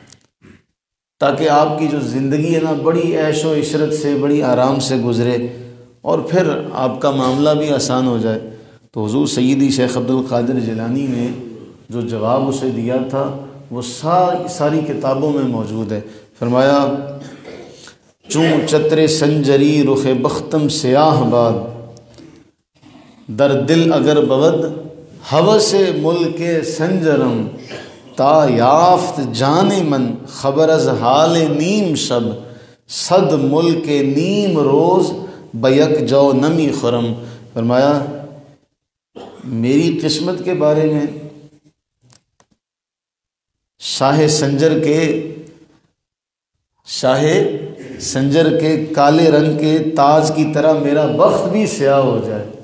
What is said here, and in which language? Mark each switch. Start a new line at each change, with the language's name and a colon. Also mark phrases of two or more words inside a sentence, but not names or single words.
Urdu: تاکہ آپ کی جو زندگی ہے نا بڑی عیش و عشرت سے، بڑی آرام سے گزرے، اور پھر آپ کا معاملہ بھی آسان ہو جائے۔ تو حضور سیدی شیخ عبد القادر جیلانی نے جو جواب اسے دیا تھا وہ ساری کتابوں میں موجود ہے۔
Persian: فرمایا چوں چتر سنجری رخ بختم سیاہ باد، در دل اگر بود ہوس ملک سنجرم، تا یافت جان من خبر از حال نیم شب، صد ملک نیم روز بیک جو نمی خرم۔
Urdu: فرمایا میری قسمت کے بارے میں شاہ سنجر کے کالے رنگ کے تاج کی طرح میرا بخت بھی سیاہ ہو جائے،